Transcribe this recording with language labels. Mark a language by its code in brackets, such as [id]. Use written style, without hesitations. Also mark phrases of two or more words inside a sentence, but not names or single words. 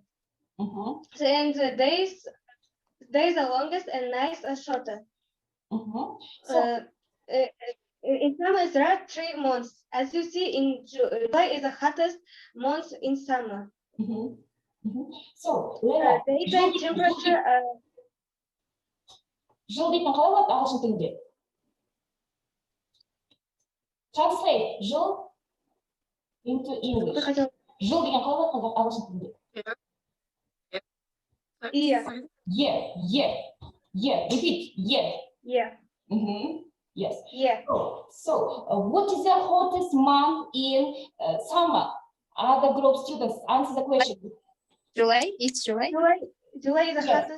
[en] And the days are longest and nights are shorter. In summer, there are 3 months. As you see, in July is the hottest month in summer. So, Lena, daytime temperature. [kk] Жыл дейтін қалай болады ағылшын тілінде? [en] Translate жыл into English. [kk] Жыл деген қалай болады ағылшын тілінде? [en] Year. Repeat. Year. Yes. Yeah. So what is the hottest month in summer? Other group students answer the question. July. It's July. July is the hottest.